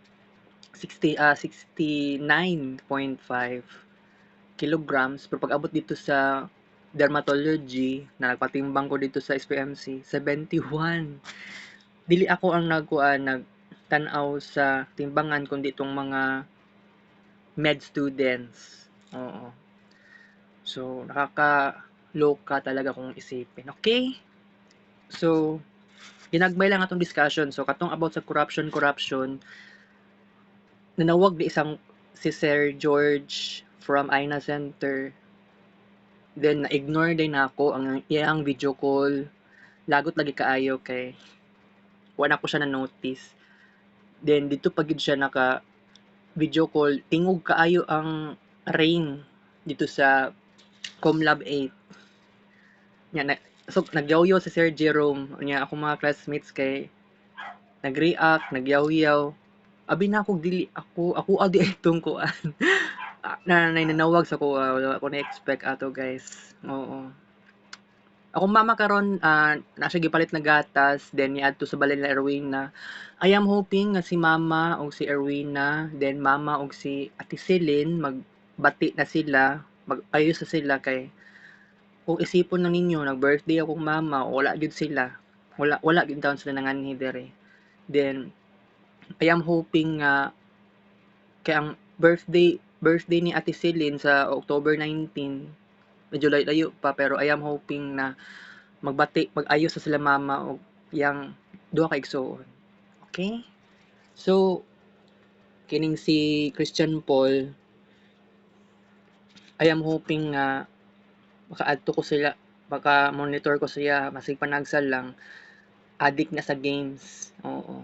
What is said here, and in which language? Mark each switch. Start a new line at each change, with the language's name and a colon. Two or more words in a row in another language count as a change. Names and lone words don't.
Cebuano: 69.5 kilograms pero pag abot dito sa dermatology na nagpatimbang ko dito sa SPMC 71 dili ako ang nagtan-aw sa timbangan
Filipino: kundi itong
Cebuano: mga
English: med students.
Cebuano: Oo.
Filipino: So nakakaloka talaga kung isipin. Okay?
Cebuano: So ginagmay lang atong discussion. So katong about sa corruption nanawag di isang si Sir George from Aina Center. Then na-ignore din ako ang iyang
English: video call.
Cebuano: Lagot lagi kaayo kay wala ko siya na notice. Then dito pagid siya naka
English: video call
Cebuano: tingog kaayo ang rain dito sa Comlab 8. Nya so nagyawyaw si Sir Jerome nya ako mga classmates kay nag-react, nagyawyaw. Abi na ako dili ako adi itong kuan. na nanawag sa ko wala ko na expect ato guys. Oo. Ako mama karon na siya gipalit na gatas then niadto sa balay na Erwina.
English: I am hoping
Cebuano: nga si mama o si Erwina then mama o si Ate Celine magbati na sila, mag-ayos na sila kay kung isipon na ninyo nag-birthday akong mama wala gyud sila. Wala gyud taon sila nanganhi dere. Then
English: I am hoping
Cebuano: nga kay ang birthday ni Ate Celine sa October 19 medyo layo pa pero
English: I am hoping
Cebuano: na mag-ayos sa sila mama o yang duha ka igsoon. Okay? So kining si Christian Paul,
English: I am hoping
Cebuano: nga maka-adto ko sila, maka-monitor ko siya, masig panagsal lang, addict na sa games. Oo.